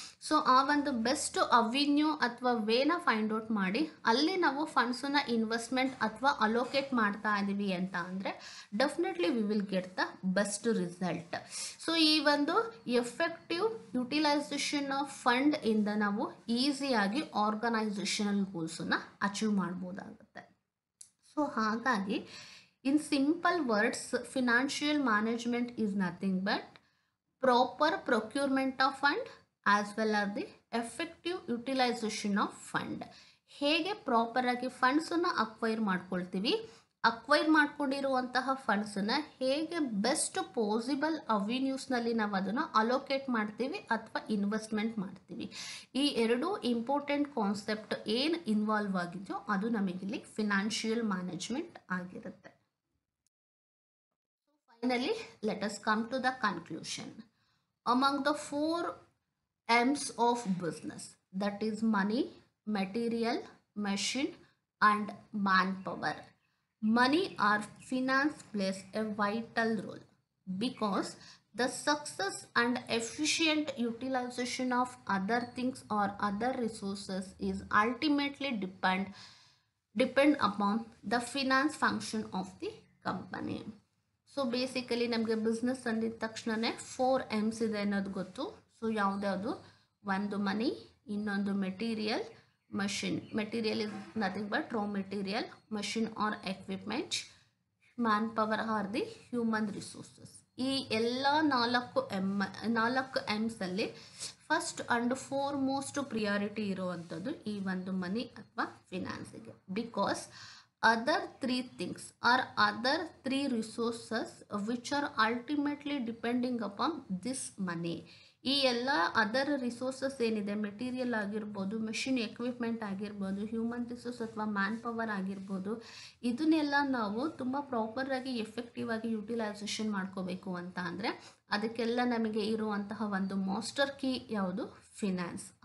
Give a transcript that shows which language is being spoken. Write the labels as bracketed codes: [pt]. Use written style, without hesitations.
[kn] So ಆ ಒಂದು best avenue ಅಥವಾ ವೇನ ಫೈಂಡ್ ಔಟ್ ಮಾಡಿ ಅಲ್ಲಿ ನಾವು ಫಂಡ್ಸನ್ನು ಇನ್ವೆಸ್ಟ್ಮೆಂಟ್ ಅಥವಾ ಅಲೋಕೇಟ್ ಮಾಡ್ತಾ ಇದ್ದೀವಿ ಅಂತ ಅಂದರೆ [en] Definitely we will get the best result. [kn] So ಈ ಒಂದು ಎಫೆಕ್ಟಿವ್ ಯುಟಿಲೈಸೇಷನ್ ಆಫ್ ಫಂಡ್ ಇಂದ ನಾವು ಈಸಿಯಾಗಿ ಆರ್ಗನೈಸೇಷನಲ್ ಗೋಲ್ಸನ್ನು ಅಚೀವ್ ಮಾಡ್ಬೋದಾಗುತ್ತೆ. ಸೊ ಹಾಗಾಗಿ [en] in simple words, financial management is nothing but proper procurement of fund as well as the effective utilization of fund. [kn] ಹೇಗೆ proper ಆಗಿ ಫಂಡ್ಸನ್ನು acquire ಮಾಡ್ಕೊಳ್ತೀವಿ, acquire ಮಾಡ್ಕೊಂಡಿರುವಂತಹ ಫಂಡ್ಸನ್ನು ಹೇಗೆ ಬೆಸ್ಟ್ ಪಾಸಿಬಲ್ ಅವೆನ್ಯೂಸ್ನಲ್ಲಿ ನಾವು ಅದನ್ನು ಅಲೋಕೇಟ್ ಮಾಡ್ತೀವಿ ಅಥವಾ ಇನ್ವೆಸ್ಟ್ಮೆಂಟ್ ಮಾಡ್ತೀವಿ. ಈ ಎರಡೂ ಇಂಪಾರ್ಟೆಂಟ್ ಕಾನ್ಸೆಪ್ಟ್ ಏನು ಇನ್ವಾಲ್ವ್ ಆಗಿದೆಯೋ ಅದು ನಮಗಿಲ್ಲಿ ಫಿನಾನ್ಷಿಯಲ್ ಮ್ಯಾನೇಜ್ಮೆಂಟ್ ಆಗಿರುತ್ತೆ. [en] Finally, let us come to the conclusion. Among the 4 M's of business, that is money, material, machine and manpower, money or finance plays a vital role because the success and efficient utilization of other things or other resources is ultimately depend upon the finance function of the company. [kn] So basically ನಮಗೆ business ಅಂದಿದ ತಕ್ಷಣವೇ 4 M's ಇದೆ ಅನ್ನೋದು ಗೊತ್ತು. So ಯಾವುದ್ಯಾವುದು, ಒಂದು ಮನಿ, ಇನ್ನೊಂದು material, machine. [en] Material is nothing but raw material, machine or equipment, manpower are the human resources. [kn] ಈ ಎಲ್ಲ 4 M'ಸಲ್ಲಿ first and foremost priority ಇರುವಂಥದ್ದು ಈ ಒಂದು ಮನಿ ಅಥವಾ ಫಿನಾನ್ಸಿಗೆ. [en] Because other 3 things or other 3 resources which are ultimately depending upon this money. [kn] ಈ ಎಲ್ಲ other resources ಏನಿದೆ, material ಆಗಿರ್ಬೋದು, ಮೆಷಿನ್ ಎಕ್ವಿಪ್ಮೆಂಟ್ ಆಗಿರ್ಬೋದು, ಹ್ಯೂಮನ್ ರಿಸೋರ್ಸ್ ಅಥವಾ ಮ್ಯಾನ್ ಪವರ್ ಆಗಿರ್ಬೋದು, ಇದನ್ನೆಲ್ಲ ನಾವು ತುಂಬ ಪ್ರಾಪರಾಗಿ ಎಫೆಕ್ಟಿವ್ ಆಗಿ ಯುಟಿಲೈಸೇಷನ್ ಮಾಡ್ಕೋಬೇಕು ಅಂತ ಅಂದರೆ ಅದಕ್ಕೆಲ್ಲ ನಮಗೆ ಇರುವಂತಹ ಒಂದು ಮಾಸ್ಟರ್ ಕೀ ಯಾವುದು? ಫಿನಾನ್ಸ್.